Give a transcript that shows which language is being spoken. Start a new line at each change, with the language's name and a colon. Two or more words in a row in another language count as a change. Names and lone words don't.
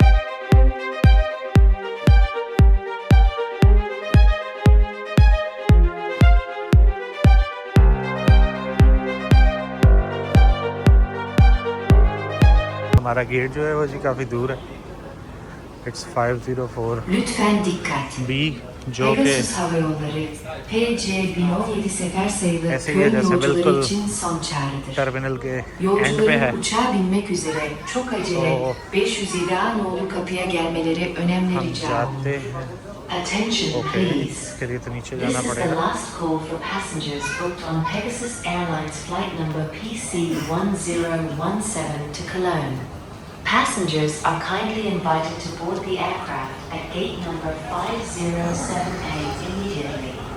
Hindi: हमारा गेट जो है वो जी काफ़ी दूर है।
English: इट्स 504
Turkish: Lütfen dikkat.
Hindi: बी, जो कि
Turkish: Pegasus Hava Yolları PC-1017 sefer sayılı
Hindi: ऐसे ही
Turkish: köy
Hindi: है जैसे
Turkish: yolcuları
Hindi: बिल्कुल
Turkish: için son çağrıdır.
Hindi: टर्मिनल के एंड पे
Turkish: Yolcuların
Hindi: है।
Turkish: uçağa binmek üzere çok acele
Hindi: तो
Turkish: 507 nolu kapıya gelmeleri önemli
Hindi: हम
Turkish: rica
Hindi: जाते
Turkish: olunur.
Hindi: हैं।
English: Attention
Hindi: ओके,
English: please.
Hindi: इसके लिए तो नीचे
English: This
Hindi: जाना
English: is the
Hindi: पड़ेगा।
English: last call for passengers booked on Pegasus Airlines flight number PC-1017 to Cologne. Passengers are kindly invited to board the aircraft at gate number 507A immediately.